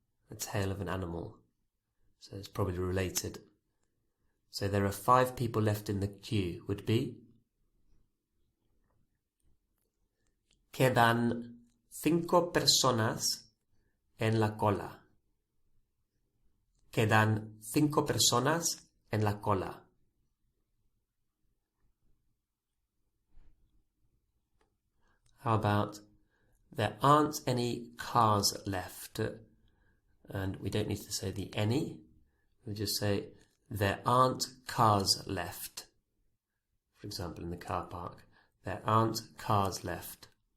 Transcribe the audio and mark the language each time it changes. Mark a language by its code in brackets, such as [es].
[en] The tail of an animal. So it's probably related. So there are 5 people left in the queue would be [es] Quedan 5 personas en la cola. Quedan 5 personas en la cola. [en] How about there aren't any cars left? And we don't need to say the any. We just say there aren't cars left. For example, in the car park, there aren't cars left.